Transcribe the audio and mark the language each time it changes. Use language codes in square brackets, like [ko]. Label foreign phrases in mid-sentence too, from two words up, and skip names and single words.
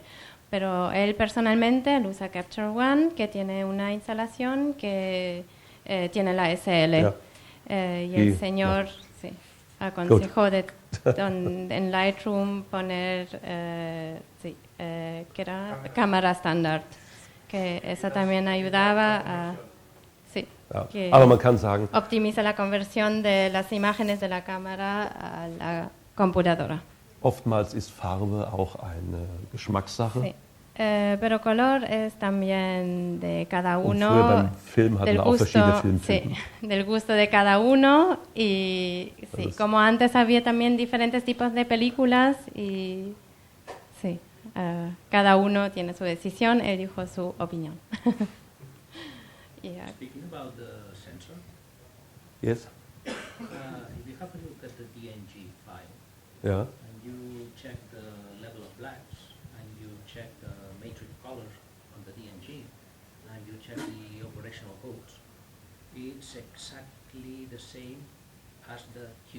[es] Pero él personalmente él usa Capture One, que tiene una instalación que tiene la SL. Y el señor sí, aconsejó en Lightroom poner que era cámara estándar, que eso también ayudaba a que [de] Aber man kann sagen, [es] optimiza la conversión de las imágenes de la cámara a la computadora. [de] Oftmals ist Farbe auch eine Geschmackssache. [es] Sí. Pero color es también de cada uno. [de] Früher beim Film hatten wir auch verschiedene Filmtypen. [es] Sí, del gusto de cada uno. Y sí, como antes había también diferentes tipos de películas y sí, cada uno tiene su decisión, él dijo su opinión. [en] Yeah. Speaking about the sensor, Yes. if you have a look at the DNG file, [de] Ja. [en] and you check the level of blacks, and you check the matrix color on the DNG, and you check the operational codes, it's exactly the same as the Q.